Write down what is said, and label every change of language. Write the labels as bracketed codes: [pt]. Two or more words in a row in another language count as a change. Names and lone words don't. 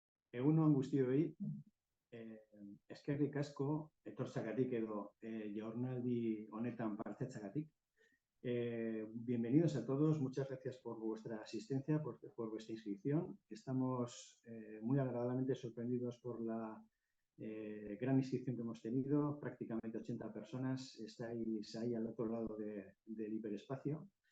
[eu] Egunon guztioi, eskerrik asko etortzagatik edo jardunaldi honetan partetzagatik. [es] Bienvenidos a todos, muchas gracias por vuestra asistencia, por vuestra inscripción. Estamos muy agradablemente sorprendidos por la gran inscripción que hemos tenido, prácticamente 80 personas, estáis ahí al otro lado del hiperespacio.